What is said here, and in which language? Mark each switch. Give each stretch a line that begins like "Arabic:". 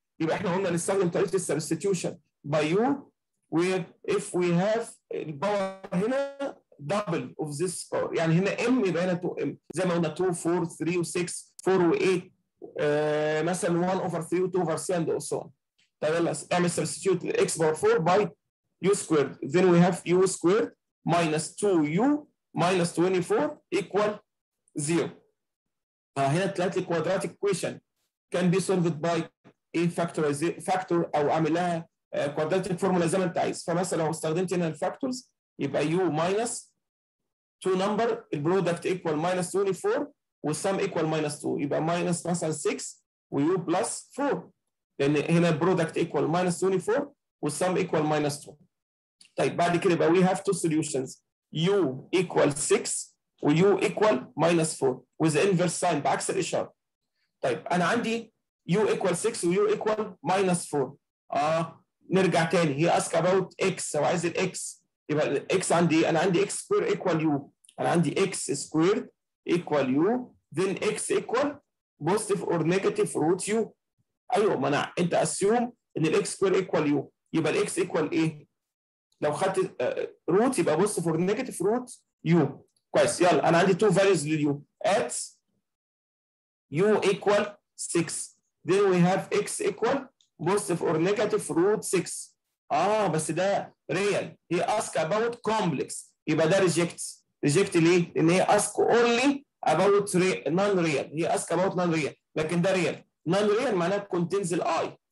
Arabic: يبقى احنا قلنا نستخدم طريقه السبستيوشن by u where if we have الباور هنا double of this power، يعني هنا m يبقى هنا 2m زي ما قلنا 2 4 3 و6 4 و8 مثلا 1 over 3 و 2 over 3
English: and so on. طيب يلا اعمل substitute x power 4 by u squared. Then we have u squared minus 2u minus 24 equal 0. هنا طلعت لي quadratic equation can be solved by a factor او اعمل لها quadratic formula
Arabic: زي ما انت عايز. فمثلا لو استخدمت هنا الفاكتورز يبقى u minus 2 number البرودكت equal minus 24 والسم equal minus 2، يبقى minus مثلا 6 وu plus 4، لان هنا البرودكت equal minus 24 والسم equal minus 2.
English: طيب بعد كده يبقى we have two solutions u equal 6 و u equal -4 with the inverse sign
Arabic: بعكس الإشارة.
English: طيب أنا عندي u equal 6 و u equal -4. نرجع تاني هي ask about x
Arabic: هو عايز الx يبقى الx عندي
English: أنا عندي x square equal u أنا عندي x squared equal u then x equal positive or negative root u.
Arabic: أيوه
English: ما أنت assume
Arabic: إن الx square equal u يبقى الx equal إيه؟ لو خدت روت يبقى بص فور نيجاتيف روت يو. كويس يلا انا عندي تو فاليوز لليو
English: at u equal 6 then we have x equal positive or negative root 6. بس ده real هي ask about complex
Arabic: يبقى ده reject ليه؟
English: لان هي ask only about non real هي ask about non real لكن ده real non real معناها contains ال I.